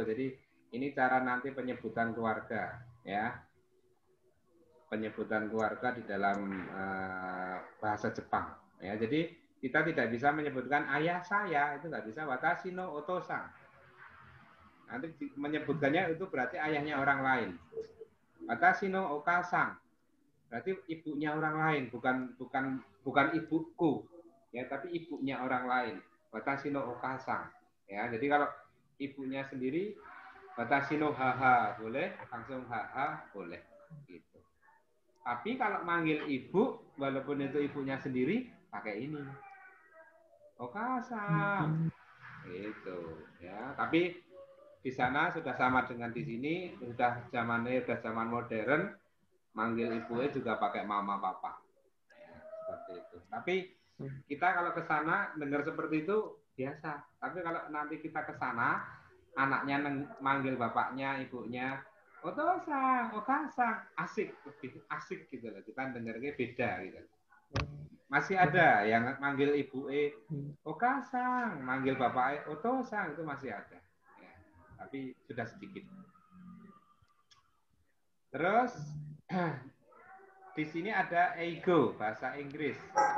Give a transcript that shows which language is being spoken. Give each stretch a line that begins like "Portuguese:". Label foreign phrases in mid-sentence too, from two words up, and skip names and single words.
Indonesian: Jadi ini cara nanti penyebutan keluarga, ya. Penyebutan keluarga di dalam bahasa Jepang, ya. Jadi kita tidak bisa menyebutkan ayah saya, itu nggak bisa.
Japanese: 私のお父さん.
Indonesian: Nanti menyebutkannya itu berarti ayahnya orang lain.
Japanese: 私のお母さん.
Indonesian: Berarti ibunya orang lain, bukan ibuku, ya, tapi ibunya orang lain.
Japanese: 私のお母さん.
Indonesian: Ya, jadi kalau ibunya sendiri,
Japanese: 私の母
Indonesian: boleh, langsung haha boleh, gitu. Tapi kalau manggil ibu, walaupun itu ibunya sendiri, pakai ini, oka-san, gitu, ya. Tapi di sana sudah sama dengan di sini, sudah zaman modern, manggil ibunya juga pakai mama papa, ya, seperti itu. Tapi kita kalau ke sana dengar seperti itu biasa. Tapi kalau nanti kita ke sana, anaknya manggil bapaknya, ibunya,
Japanese: お父さん、お母さん,
Indonesian: asik, lebih asik gitu loh. Kita dengarnya beda gitu. Masih ada yang manggil ibu oka-san, manggil bapak oto-san, itu masih ada. Ya, tapi sudah sedikit. Terus di sini ada ego, bahasa Inggris.